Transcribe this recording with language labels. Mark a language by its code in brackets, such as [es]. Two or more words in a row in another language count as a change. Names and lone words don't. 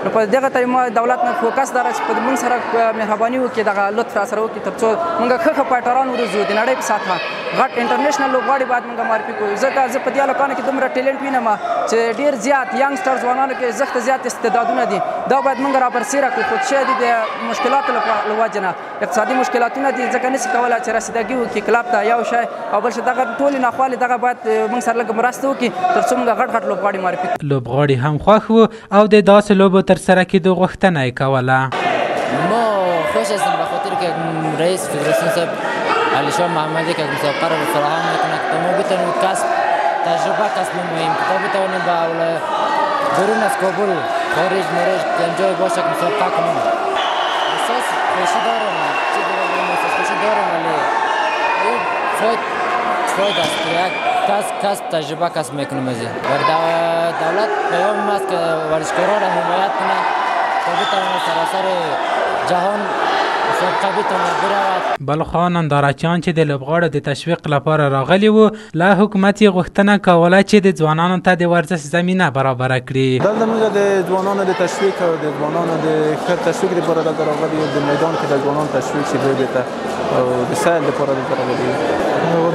[ps] نو په دغه طریقه دولت نه فوکس داره چې په موږ سره مهرباني وکړي دغه لطف را سره وکړي تر څو موږ ښه فایټران وروزو د نړۍ په سطحه غټ انټرنیشنل لوبغاړي باید موږ معرفي کړو ځکه زه په دې هلکانو کې دومره ټیلنټ وینم چې ډېر زیات ینګسټر ځوانانو کې زښته زیات استعدادونه دي دا باید موږ رابرسېره کړو خو شاید د مشکلاتو له وجې نه اقتصادي مشکلاتونه دي ځکه نشي کولی چې رسیدګي وکړي کلب ته یو شی او بل شی دغه ټولې ناخوالې دغه باید موږ سره لږ مرسته وکړي تر څو موږ غټ لوبغاړي معرفي کړو. لوبغاړي هم خوښ وو او د داسې لوبو ترسره کېدو غوښتنه یې کوله. [fa] ما خوش هستم به خاطر که رئیس فدراسیون صاحب علی شاه محمدی که مسابقه را فراهم میکنه که ما بتوانیم تجربه کسب نماییم که تا بتوانیم به برون از کابل خارج مورج جای باشه که مسابقه کنیم. احساس خوشی دارم چی دارم احساس خوشی دارم ولی این فاید است که یک کس تجربه کسب میکنیم از این دولت پیام است که ورزشکاران را حمایت کنه تا بتواند سراسر جهان [ps] بلخوا نندارچیان چې د لوبغاړو د تشویق لپاره راغلي وو له حکومت یې غوښتنه کوله چې د ځوانانو ته د ورزش زمینه برابره کړي. دلته موږ د ځوانانو د تشویق او د ځوانانو د ښه تشویق لپاره دلته راغلي یو د میدان کې د ځوانانو تشویق شي لوبې ته او د سیل لپاره دلته راغلي یو.